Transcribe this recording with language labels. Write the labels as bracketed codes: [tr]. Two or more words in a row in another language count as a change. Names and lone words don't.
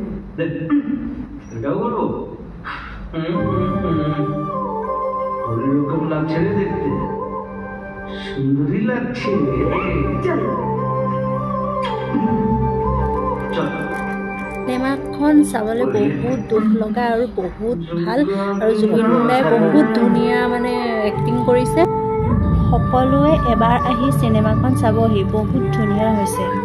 [bn] Gaulu. ওরকম লাগছে রে দেখতে, সুন্দরী লাগছে। চল [as] চিনেমাখন চাবলৈ বহুত দুখ লগা আৰু বহুত ভাল, আৰু জুবিন দাই বহুত ধুনীয়া মানে এক্টিং কৰিছে। সকলোৱে এবাৰ আহি চিনেমাখন চাবহি, বহুত ধুনীয়া হৈছে।